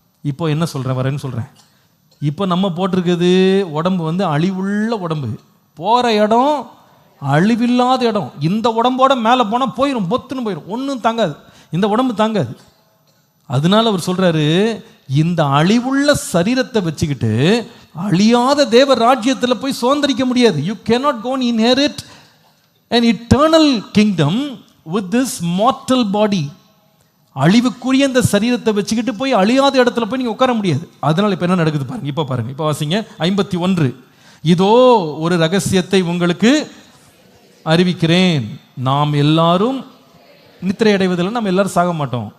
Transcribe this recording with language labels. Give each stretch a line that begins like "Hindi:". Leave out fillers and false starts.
Tamil: இப்போ என்ன சொல்கிறேன், வரேன்னு சொல்கிறேன். இப்போ நம்ம போட்டிருக்குது உடம்பு அழிவுள்ள உடம்பு, போகிற இடம் அழிவில்லாத இடம். இந்த உடம்போட மேலே போனால் போயிடும், பொத்துன்னு போயிடும், ஒன்றும் தாங்காது, இந்த உடம்பு தாங்காது. அதனால அவர் சொல்றாரு, இந்த அழிவுள்ள சரீரத்தை வச்சுக்கிட்டு அழியாத தேவ ராஜ்யத்தில் போய் சுதந்திரிக்க முடியாது.
English: You cannot go and inherit an eternal kingdom with this mortal body.
Tamil: அழிவுக்குரிய இந்த சரீரத்தை வச்சுக்கிட்டு போய் அழியாத இடத்துல போய் நீங்க உட்கார முடியாது. அதனால இப்ப என்ன நடக்குது பாருங்க. இப்ப பாருங்க, இப்ப வாசிங்க 51. இதோ ஒரு ரகசியத்தை உங்களுக்கு அறிவிக்கிறேன், நாம் எல்லாரும் நித்திரை அடைவதில் நம்ம எல்லாரும் சாக மாட்டோம்.